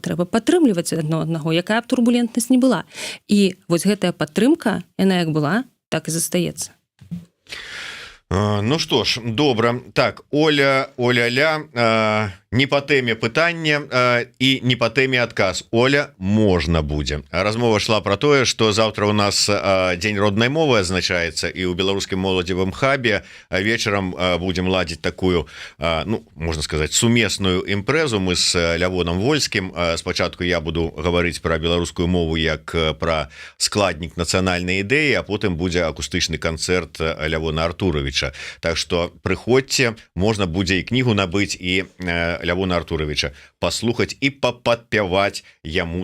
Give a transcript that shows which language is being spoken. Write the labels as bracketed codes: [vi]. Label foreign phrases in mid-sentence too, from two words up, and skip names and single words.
[be] Трэба падтрымліваць аднаго, якая б турбулентнасць не была. І вось гэтая падтрымка, яна як была, так і застаецца. [ru] Ну что ж, добра. [be] Так, Оля, не по тэме пытання і не по тэме адказ. Оля, можна будзе. Размова шла про тое, [ru] что завтра у нас [be] Дзень роднай мовы азначаецца, і ў беларускім моладзевым хабе вечарам будем ладзіць такую, ну, [ru] можно сказать, [be] сумесную імпрэзу. [ru] Мы с Лявоном Вольскім. [be] Спачатку я буду гаварыць про беларускую мову як про складнік нацыянальнай ідэі, а потым будзе акустычны канцэрт Лявона Артуровича. [ru] Так что [be] прыходзьце, можна будзе і кнігу набыць, і Лявона Артуровича паслухаць і падпяваць яму таксама.